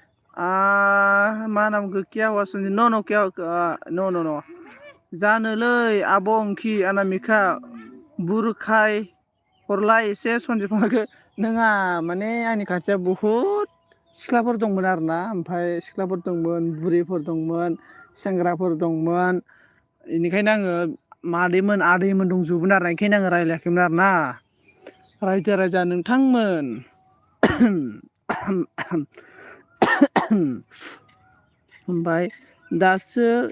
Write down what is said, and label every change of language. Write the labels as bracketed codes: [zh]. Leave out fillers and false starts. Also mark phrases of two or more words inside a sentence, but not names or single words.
[brx] मा नामखौ [hi] क्या हुआ सुन न क्या न [brx] जानोलै आब' अंखि अनामिका बुरखाय हरलाय एसे सनजिबखौ नोङा माने आंनि खाथियाव बहुद सिख्लाफोर दंमोन आरोना ओमफ्राय सिख्लाफोर दंमोन बुरिफोर दंमोन सेंग्राफोर दंमोन बेनिखायनो आङो मादैमोन आदैमोन दंजोबोमोन आरो ओंखायनो आङो रायज्लायाखैमोन आरोना रायजो राजा नोंथांमोन ओमफ्राय दासो